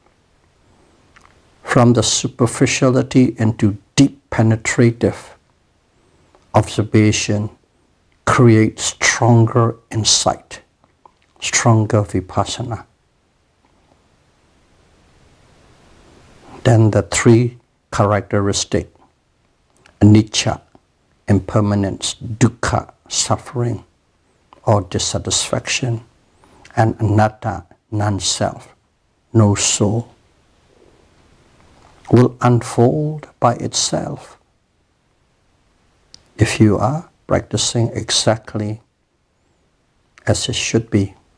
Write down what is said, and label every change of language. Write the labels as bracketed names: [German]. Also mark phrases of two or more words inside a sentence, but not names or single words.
[English] From the superficiality into deep penetrative observation, create stronger insight, stronger Vipassana. Then the three characteristic, anicca, impermanence, dukkha, suffering or dissatisfaction, and anatta, non-self, no soul, will unfold by itself if you are practicing exactly as it should be.